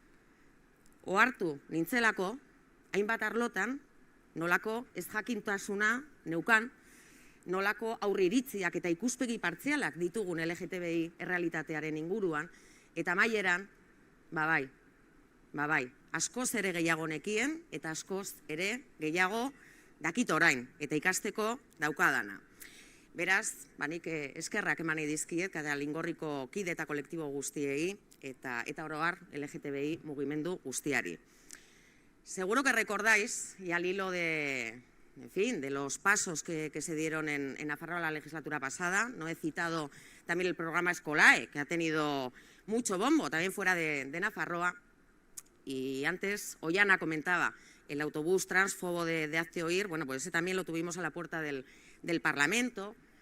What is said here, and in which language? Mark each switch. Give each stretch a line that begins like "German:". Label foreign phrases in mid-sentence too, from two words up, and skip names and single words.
Basque: Ohartu nintzelako, hainbat arlotan, nolako ez jakintasuna neukan, nolako aurriritziak eta ikuspegi partzialak ditugun LGTBI errealitatearen inguruan, eta amaieran, bai, askoz ere gehiago nekien, eta askoz ere gehiago dakit orain, eta ikasteko daukadana. Beraz, nik eskerrak eman dizkiet, Callalingorriko kide eta kolektibo guztiei, eta oro har LGTBI mugimendu guztiari.
Spanish: Seguro que recordáis, y al hilo de los pasos que se dieron en Nafarroa la legislatura pasada, no he citado también el programa Escolae, que ha tenido mucho bombo, también fuera de Nafarroa, y antes Ollana comentaba el autobús transfobo de Hazte Oír, bueno, pues ese también lo tuvimos a la puerta del Parlamento.